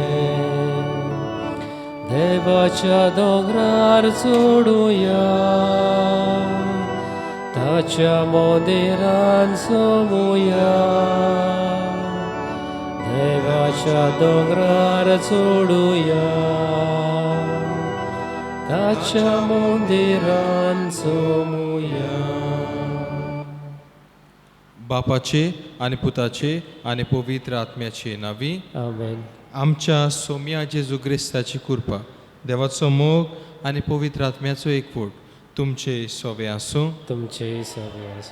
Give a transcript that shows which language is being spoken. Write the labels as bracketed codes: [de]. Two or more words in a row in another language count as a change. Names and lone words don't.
[kok] devacha dongrar zuduya, tacha mondiran somuya, devacha dongrar zuduya, tacha mondiran somuya. बापाचे आणि पुताचे आणि पवित्र आत्म्याचे नावी. Amen. आमच्या सोम्या जेजू क्रिस्ताची कृपा, देवाचो मोग आणि पवित्र आत्म्याचो एकवट तुमचे सोवे आसूं. तुमचे सगळे असो.